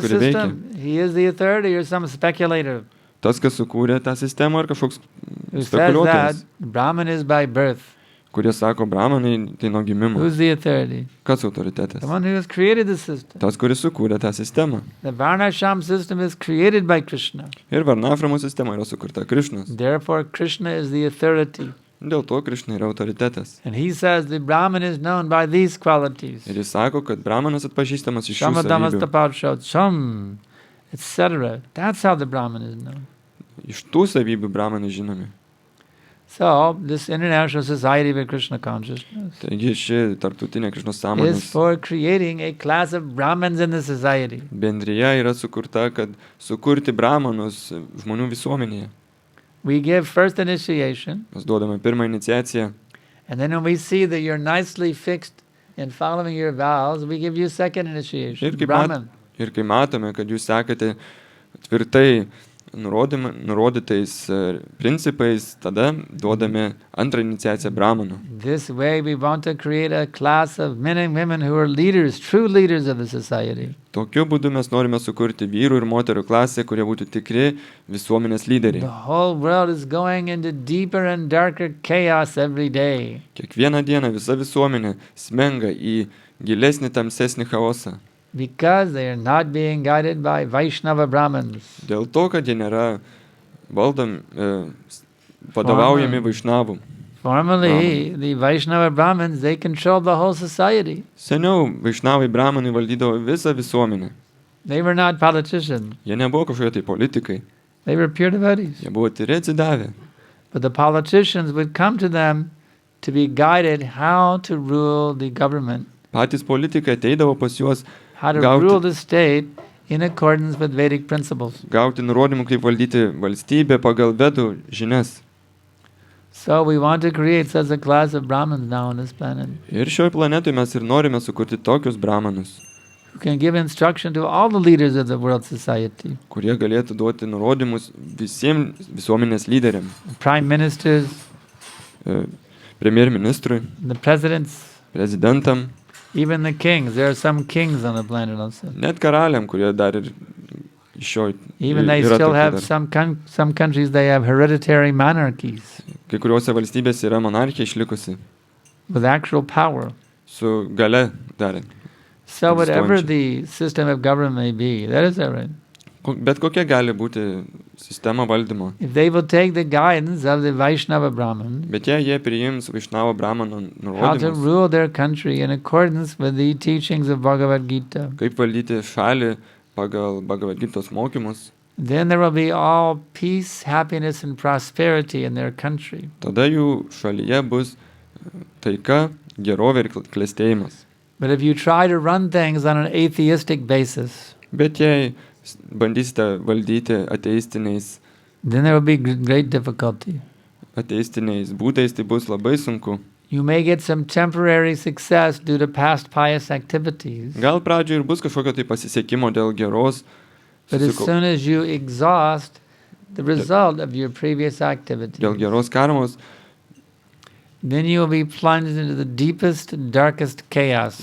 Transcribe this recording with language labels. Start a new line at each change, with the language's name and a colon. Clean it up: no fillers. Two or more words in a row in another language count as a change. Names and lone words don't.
Lithuanian: Sistemos, kuri
English: system. He is the authority or some speculator
Lithuanian: Tas, kas sukūrė tą sistemą, ar kažkoks
English: who says that
Lithuanian: spekuliuotojas,
English: Brahman is by birth.
Lithuanian: kurie sako, Brahmanai tai nuo gimimo.
English: Who's the authority?
Lithuanian: Kas autoritetas?
English: The one who has created the system.
Lithuanian: Tas, kuris sukūrė tą sistemą.
English: The Varnashram system is created by Krishna.
Lithuanian: Ir Varnaframo sistema yra sukurta Krišnos.
English: Therefore, Krishna is the authority.
Lithuanian: Dėl to Krišna yra autoritetas.
English: And he says the Brahman is known by these qualities.
Lithuanian: Ir jis sako, kad Brahmanas atpažįstamas iš šių savybių.
Sanskrit: Shamadamastapaucham,
English: etc. That's how the Brahman is known.
Lithuanian: Iš tų savybių Brahmanai žinomi.
English: So, this international society of Krishna consciousness
Lithuanian: Taigi ši tarptautinė Krišnos
English: is
Lithuanian: sąmonės
English: for creating a class of Brahmins in the society.
Lithuanian: bendrija yra sukurta, kad sukurti Brahmanus žmonių visuomenėje.
English: We give first initiation,
Lithuanian: Mes duodame pirmą iniciaciją.
English: and then when we see that you're nicely fixed in following your vows, we give you second initiation,
Lithuanian: Ir kai, Brahman. ir kai matome, kad jūs sekate tvirtai nurodytais principais, tada duodame antrą iniciaciją Brahmanų.
English: This way we want to create a class of men and women who are leaders, true leaders of the society.
Lithuanian: Tokiu būdu mes norime sukurti vyrų ir moterų klasę, kurie būtų tikri visuomenės lyderiai.
English: The whole world is going into deeper and darker chaos every day.
Lithuanian: Kiekvieną dieną visa visuomenė smenga į gilesnį, tamsesnį chaosą.
English: Because they are not being guided by Vaishnava Brahmins.
Lithuanian: Dėl to, kad jie nėra vadovaujami Vaišnavų.
English: Formerly, the Vaishnava Brahmins, they controlled the whole society.
Lithuanian: Seniau Vaišnavai Brahmanai valdydavo visą visuomenę.
English: They were not politicians.
Lithuanian: Jie nebuvo kažkokie tai politikai.
English: They were pure devotees.
Lithuanian: Jie buvo tyri atsidavę.
English: But the politicians would come to them to be guided how to rule the government.
Lithuanian: Patys politikai ateidavo pas juos
English: How to rule the state in accordance with Vedic principles.
Lithuanian: Gauti nurodymų, kaip valdyti valstybę pagal Vedų žinias.
English: So we want to create such a class of Brahmins now on this planet.
Lithuanian: Ir šioj planetoj mes ir norime sukurti tokius Brahmanus,
English: Who can give instruction to all the leaders of the world society.
Lithuanian: kurie galėtų duoti nurodymus visiems visuomenės lyderiams.
English: Prime ministers,
Lithuanian: Premjerministrui,
English: the presidents,
Lithuanian: prezidentam,
English: even the kings. There are some kings on the planet also.
Lithuanian: net karaliam, kurie dar ir šioj
English: Even they
Lithuanian: yra
English: still
Lithuanian: tokie
English: have
Lithuanian: dar.
English: some countries, they have hereditary monarchies
Lithuanian: Kai kuriuose valstybėse yra monarchija išlikusi
English: with actual power.
Lithuanian: su gale dar.
English: So whatever
Lithuanian: Egzistuojančią.
English: the system of government may be, that is all right.
Lithuanian: Bet kokia gali būti sistema valdymo.
English: If they will take the guidance of the Vaishnava Brahmin,
Lithuanian: Bet jei jie priims Vaišnavo Brahmano
English: how to
Lithuanian: nurodymus,
English: rule their country in accordance with the teachings of Bhagavad Gita,
Lithuanian: kaip valdyti šalį pagal Bhagavatam mokymus,
English: then there will be all peace, happiness and prosperity in their country.
Lithuanian: tada jų šalyje bus taika, gerovė ir klestėjimas.
English: But if you try to run things on an atheistic basis,
Lithuanian: Bet jei bandysite valdyti ateistiniais
English: then there will be great difficulty.
Lithuanian: būdais, tai bus labai sunku.
English: You may get some temporary success due to past pious activities,
Lithuanian: Gal pradžioje ir bus kažkokio tai pasisekimo dėl geros,
English: but as soon as you exhaust the result of your previous activity,
Lithuanian: dėl geros karmos,
English: then you will be plunged into the deepest, darkest chaos.